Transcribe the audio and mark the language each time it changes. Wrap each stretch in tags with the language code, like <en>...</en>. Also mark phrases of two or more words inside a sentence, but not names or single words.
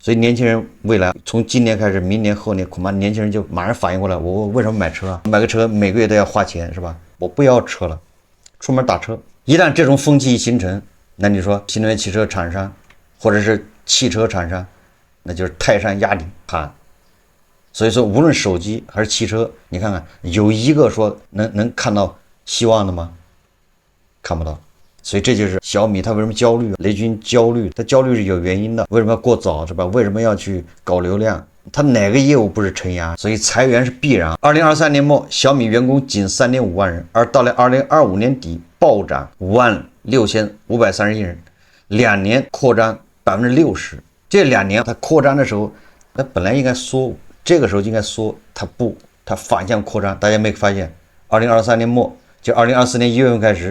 <zh>所以年輕人未來從今年開始，明年後年恐怕年輕人就馬上反應過來，我為什麼買車啊？買個車每個月都要花錢是吧？我不要車了，出門打車。一旦這種風氣一形成，那你說新能源汽車廠商或者是汽車廠商，那就是泰山壓頂喊。所以說無論手機還是汽車，你看看有一個說能看到希望的嗎？看不到。所以这就是小米它為什麼焦慮，雷軍焦慮，他焦慮是有原因的。為什麼要過早是吧？為什麼要去搞流量？他哪個業務不是承壓？所以裁員是必然。2023年末小米員工僅3.5萬人，而到了2025年底暴漲56531人，2年擴張60%。這2年它擴張的時候，它本來應該縮，這個時候應該縮，它不，它反向擴張。大家沒發現？2023年末就2024年1月份開始。</zh>